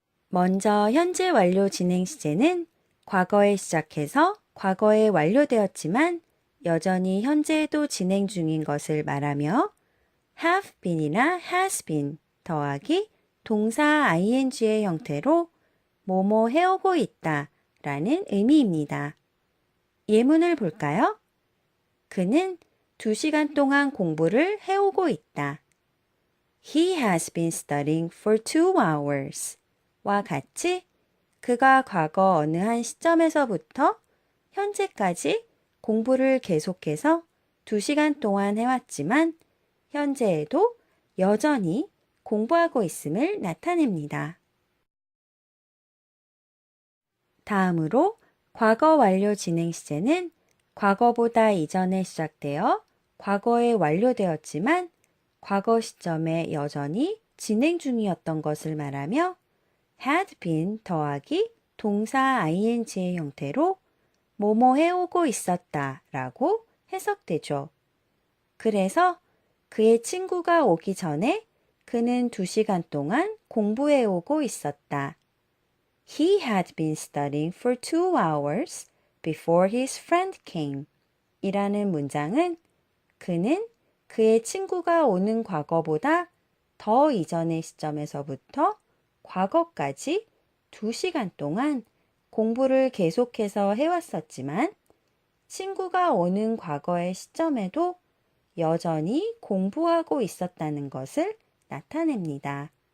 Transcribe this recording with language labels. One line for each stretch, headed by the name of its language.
Korean: 먼저 현재 완료 진행 시제는 과거에 시작해서 과거에 완료되었지만 여전히 현재에도 진행 중인 것을 말하며 have been이나 has been 더하기 동사 ing의 형태로 뭐뭐 해오고 있다 라는 의미입니다. 예문을 볼까요? 그는 2시간 동안 공부를 해오고 있다.
English: He has been studying for 2 hours.
Korean: 와 같이 그가 과거 어느 한 시점에서부터 현재까지 공부를 계속해서 2시간 동안 해왔지만 현재에도 여전히 공부하고 있음을 나타냅니다. 다음으로 과거 완료 진행 시제는 과거보다 이전에 시작되어 과거에 완료되었지만 과거 시점에 여전히 진행 중이었던 것을 말하며 had been 더하기 동사 ing의 형태로 뭐뭐 해오고 있었다 라고 해석되죠. 그래서 그의 친구가 오기 전에 그는 2시간 동안 공부해오고 있었다.
English: He had been studying for 2 hours before his friend came.
Korean: 이라는 문장은 그는 그의 친구가 오는 과거보다 더 이전의 시점에서부터 과거까지 2시간 동안 공부를 계속해서 해왔었지만 친구가 오는 과거의 시점에도 여전히 공부하고 있었다는 것을 나타냅니다.